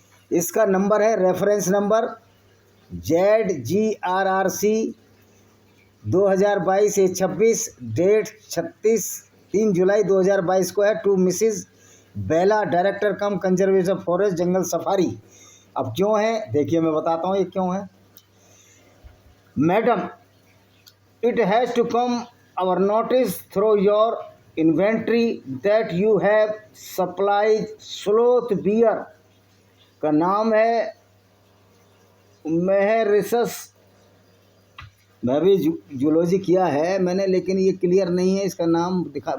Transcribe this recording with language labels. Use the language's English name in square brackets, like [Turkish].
[Hindi] इसका नंबर है, reference number ZGRRC 2022-26, date 3 जुलाई 2022 को है। [English] To Mrs Bela, director cum conservation forest, jungle safari. [Hindi] अब क्यों है देखिए, मैं बताता हूँ ये क्यों है। [English] madam, it has to come our notice through your inventory that you have supplies sloth bear [Hindi] का नाम है मेहरिसस। मैं भी जूलॉजी किया है मैंने, लेकिन ये क्लियर नहीं है इसका नाम दिखा।